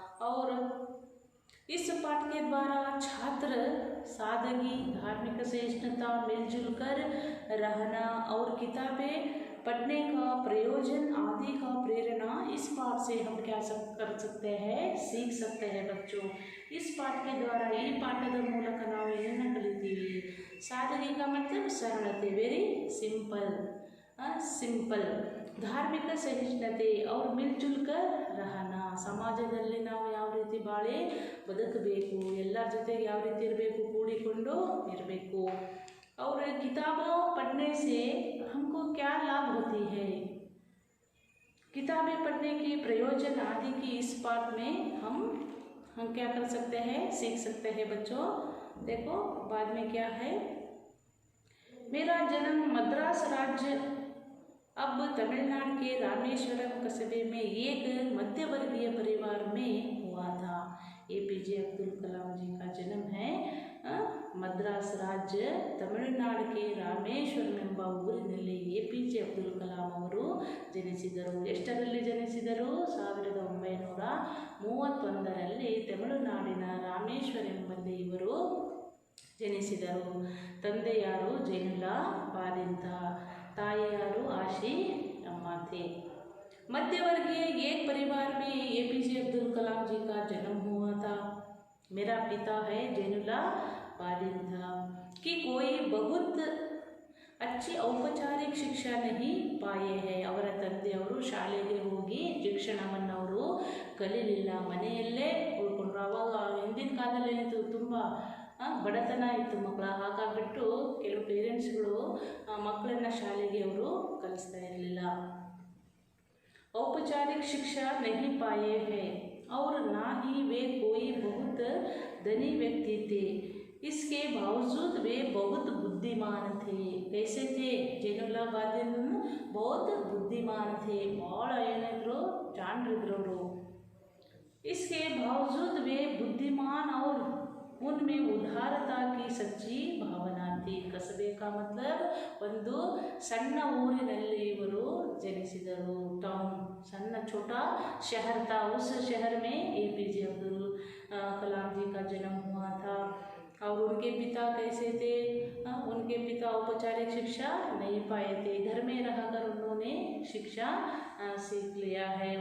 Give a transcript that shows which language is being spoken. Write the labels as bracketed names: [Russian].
[Hindi] और इस पाठ के द्वारा छात्र सादगी, धार्मिक सहिष्णुता, मिलजुल कर रहना और किताबें पढ़ने का प्रयोजन आदि का प्रेरणा इस पाठ से हम क्या कर सकते हैं, सीख सकते हैं बच्चों। इस पाठ के द्वारा [Kannada] ಈ ಪಾಠದ ಮೂಲಕ ನಾವು ಏನನ್ನು ಕಲಿತೀವಿ, ಸಾಧನೆ [Hindi] का मतलब सरलते, वेरी सिंपल, धार्मिक सहिष्णुते और मिलजुल कर रहना, [Kannada] ಸಮಾಜದಲ್ಲಿ ನಾವು ಯಾವ ರೀತಿ ಬಾಳಿ ಬದುಕಬೇಕು, ಎಲ್ಲರ ಜೊತೆಗೆ ಯಾವ ರೀತಿ ಇರಬೇಕು, ಕೂಡಿಕೊಂಡು ಇರಬೇಕು। [Hindi] और किताबों पढ़ने से हमको क्या लाभ होती है, किताबें पढ़ने के प्रयोजन आदि की इस पाठ में हम क्या कर सकते हैं, सीख सकते हैं बच्चों। देखो बाद में क्या है, मेरा जन्म मद्रास राज्य अब तमिलनाडु के रामेश्वरम कस्बे में एक मध्यवर्गीय परिवार में हुआ था। APJ अब्दुल कलाम जी का जन्म है [Kannada] ಮದ್ರಾಸ್ ರಾಜ್ಯ ತಮಿಳುನಾಡಿಗೆ ರಾಮೇಶ್ವರಂ ಎಂಬ ಊರಿನಲ್ಲಿ APJ ಅಬ್ದುಲ್ ಕಲಾಂ ಅವರು ಜನಿಸಿದರು। ಎಷ್ಟರಲ್ಲಿ ಜನಿಸಿದರು, 1931ರಲ್ಲಿ ತಮಿಳುನಾಡಿನ ರಾಮೇಶ್ವರಂ ಎಂಬಲ್ಲಿ ಇವರು ಜನಿಸಿದರು। ತಂದೆ ಯಾರು, ಜೈನುಲ್ಲಾ ಬಾದಿಂತ, ತಾಯಿ ಯಾರು, ಆಶಿ ಅಮ್ಮ थे। [Hindi] मध्यवर्गीय एक परिवार में APJ अब्दुल कलाम जी का जन्म हुआ था। मेरा पिता है जैनुल्ला बालिंदा कि कोई बहुत अच्छी औपचारिक शिक्षा नहीं पाए हैं। [Kannada] ಅವರ ತಂದೆಯವರು ಶಾಲೆಗೆ ಹೋಗಿ ಶಿಕ್ಷಣವನ್ನು ಅವರು ಕಲಿಲಿಲ್ಲ, ಮನೆಯಲ್ಲೇ ಉಳ್ಕೊಂಡ್ರು। ಆವಾಗ ಹಿಂದಿನ ಕಾಲದಲ್ಲಿ ಏನಿತ್ತು, ತುಂಬ ಬಡತನ ಇತ್ತು ಮಕ್ಕಳ, ಹಾಗಾಗ್ಬಿಟ್ಟು ಕೆಲವು ಪೇರೆಂಟ್ಸ್ಗಳು ಮಕ್ಕಳನ್ನ ಶಾಲೆಗೆ ಅವರು ಕಲಿಸ್ತಾ ಇರಲಿಲ್ಲ। [Hindi] औपचारिक शिक्षा नहीं पाए हैं और ना ही वे कोई बहुत धनी व्यक्ति थे। इसके बावजूद वे बहुत बुद्धिमान थे। कैसे थे, जैनुल्ला बादिन बहुत बुद्धिमान थे, [Kannada] ಭಾಳ ಏನಿದ್ರು, ಜಾಣರಿದ್ರು। [Hindi] इसके बावजूद वे बुद्धिमान और उनमें उदारता की सच्ची भावना थी। [Kannada] ಕಸಬೆ [Hindi] का मतलब [Kannada] ಒಂದು ಸಣ್ಣ ಊರಿನಲ್ಲಿ ಇವರು ಜನಿಸಿದರು। [Hindi] टाउन सन्ना छोटा शहर था, उस शहर में APJ अब्दुल कलाम जी का जन्म हुआ था। और उनके पिता कैसे थे, उनके पिता औपचारिक शिक्षा नहीं पाए थे, घर में रहकर उन्होंने शिक्षा सीख लिया है।